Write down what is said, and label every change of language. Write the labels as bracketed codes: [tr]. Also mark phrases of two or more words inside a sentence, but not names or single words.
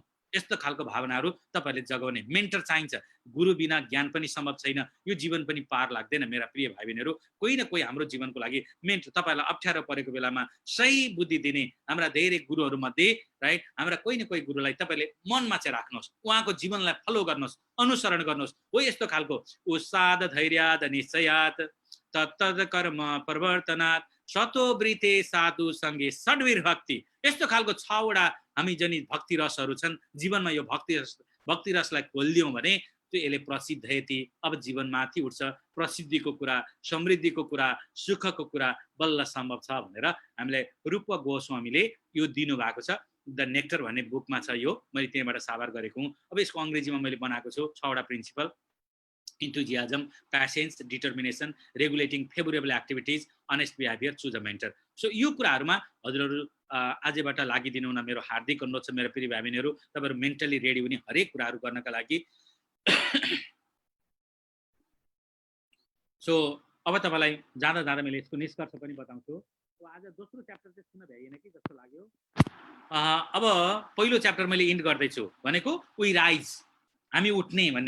[ne] यस्तो खालको भावनाहरू तपाईँहरूले जगाउने मेन्टर चाहिन्छ। गुरु बिना ज्ञान पनि सम्भव छैन, यो जीवन पनि पार लाग्दैन मेरा प्रिय भाइ बहिनीहरू। कोही न कोही हाम्रो जीवनको लागि मेन्टर, तपाईँलाई अप्ठ्यारो परेको बेलामा सही बुद्धि दिने हाम्रा धेरै गुरुहरू मध्ये राइट, हाम्रा कोही न कोही गुरुलाई तपाईँले मनमा चाहिँ राख्नुहोस्, उहाँको जीवनलाई फलो गर्नुहोस्, अनुसरण गर्नुहोस्। हो यस्तो खालको [sa] उस्साद धैर्याद निश्चयात तत्तद कर्म परिवर्तनात् सत्ववृत्ति [ne] साधु सँगै षड्वीर भक्ति, यस्तो खालको 6वटा हामी जनि भक्ति रसहरू छन् जीवनमा। यो भक्ति रसलाई खोलिदियौँ भने त्यो यसले प्रसिद्धयति, अब जीवन माथि उठ्छ, प्रसिद्धिको कुरा, समृद्धिको कुरा, सुखको कुरा बल्ल सम्भव छ भनेर हामीलाई रूप गोस्वामीले यो दिनुभएको छ। द नेक्टर भन्ने बुकमा छ यो, मैले त्यहीँबाट साभार गरेको हुँ। अब यसको अङ्ग्रेजीमा मैले बनाएको छु 6वटा प्रिन्सिपल, [en] enthusiasm, patience, determination, regulating favorable activities, honest behavior, choose a mentor. [ne] So यो कुराहरुमा हजुरहरु आजबाट लागिदिनु हुन मेरो हार्दिक अनुरोध छ मेरो प्रिय भाइ बहिनीहरु। तपाईहरु [en] mentally ready [ne] हुने हरेक कुराहरु गर्नका लागि। सो अब तपाईलाई जाँदा जाँदा मैले यसको निष्कर्ष पनि बताउँछु। आज दोस्रो च्याप्टर चाहिँ सुन्न भ्याइएन कि जस्तो लाग्यो। अब पहिलो च्याप्टर मैले इन्ड गर्दै छु भनेको [en] we rise, [ne] हामी उठ्ने भन्ने।